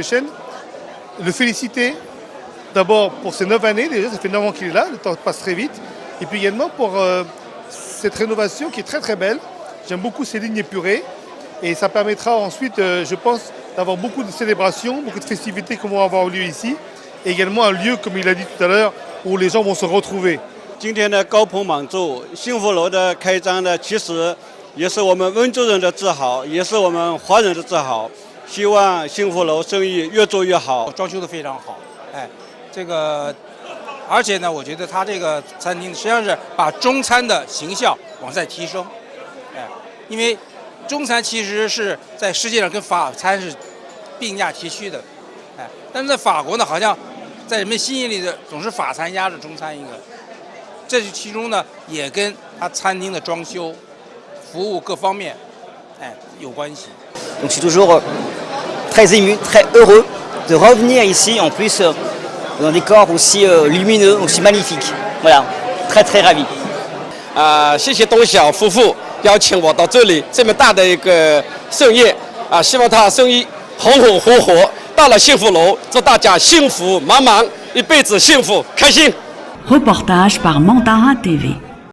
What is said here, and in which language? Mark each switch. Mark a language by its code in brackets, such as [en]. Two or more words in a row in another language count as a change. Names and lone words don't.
[fr] Chen, le féliciter d'abord pour ces 9 années, déjà, ça fait 9 ans qu'il est là, le temps passe très vite. Et puis également pour cette rénovation qui est très très belle. J'aime beaucoup ces lignes épurées. Et ça permettra ensuite, je pense, d'avoir beaucoup de célébrations, beaucoup de festivités qui vont avoir lieu ici. Et également un lieu, comme il a dit tout à l'heure, où les gens vont se retrouver. [zh] 今天的高朋满座，幸福楼的开张呢，其实也是我们温州人的自豪，也是我们华人的自豪。希望幸福楼生意越做越好，装修的非常好，而且呢，我觉得它这个餐厅实际上是把中餐的形象往上提升，因为中餐其实是在世界上跟法餐是并驾齐驱的，但是在法国呢，好像在人们心眼里的总是法餐压着中餐一个，这其中呢也跟它餐厅的装修、服务各方面，有关系。 [fr] Donc je suis toujours très ému, très heureux de revenir ici, en plus dans un décor aussi lumineux, aussi magnifique. Voilà, très très ravi. [zh] 谢谢东晓夫妇邀请我到这里这么大的一个盛宴希望他生意红红火火。到了幸福楼，祝大家幸福满满，一辈子幸福开心。 [fr] Reportage par Mandara TV.